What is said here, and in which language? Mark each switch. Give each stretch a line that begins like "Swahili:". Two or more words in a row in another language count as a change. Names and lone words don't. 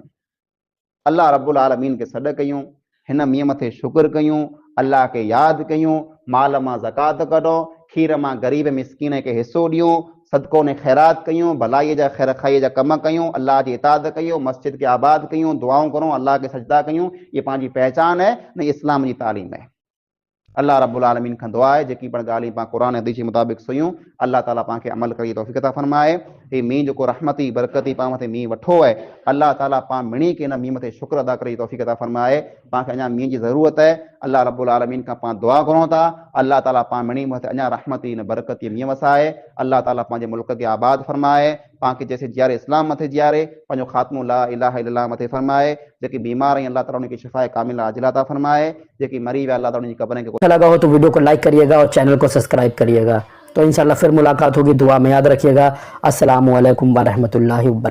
Sindhi: अल्लाह
Arabic: رب العالمين
Sindhi: खे सॾु कयूं, हिन मींहं मथे शुक्र कयूं, अल्लाह खे यादि कयूं, माल मां ज़कात कढो, खीर मां ग़रीब मिस्कीन खे हिसो ॾियूं, सदको ने ख़ैरात कयूं, भलाईअ जा ख़ैर खाईअ जा कम कयूं, अल्लाह जी इताअत कयूं, मस्जिद खे आबाद कयूं, दुआऊं करूं, अल्लाह खे सजदा कयूं। ये पंहिंजी पहचान है न इस्लाम जी तालीम है। अल्लाह
Arabic: رب العالمين
Sindhi: खां दुआ आहे जेकी पण ॻाल्हियूं पाण क़ुरान हदीस जे मुताबिक़ सुयूं, अल्लाह ताला पाण खे अमल करी तौफ़ीक़ अता फरमाए। ही मींहुं जेको रहमती बरकती पाण मथे मींहुं वठो आहे, अल्लाह ताला पाण मिणी के हिन मींहुं मथे शुक्र अदा करे तौफ़ीक़ अता फरमाए। पाण खे अञा मींहं जी ज़रूरत आहे, अल्लाह
Arabic: رب العالمين
Sindhi: खां पाण दुआ घुरूं था, अल्लाह ताला पाण मिणी मथे अञा रहमती न बरकती मींहुं वसाए, अल्लाह ताला पंहिंजे मुल्क खे आबाद फरमाए, पाण खे जैसे जियारे इस्लाम मथे जियारे, पंहिंजो ख़ात्मो
Arabic: لا إله إلا الله
Sindhi: मथे फरमाए, जेकी बीमार आहिनि अल्लाह ताला उनखे शिफ़ाए कामिला आजिला अता फरमाए, जेकी मरी विया अल्लाह ताला उनजी क़ब्रनि खे
Hindi: अच्छा लगा हो तो वीडियो को लाइक करिएगा और चैनल को सब्सक्राइब करिएगा। तो इंशाल्लाह फिर मुलाकात होगी, दुआ में याद रखिएगा।
Arabic: السلام عليكم ورحمة الله وبركاته.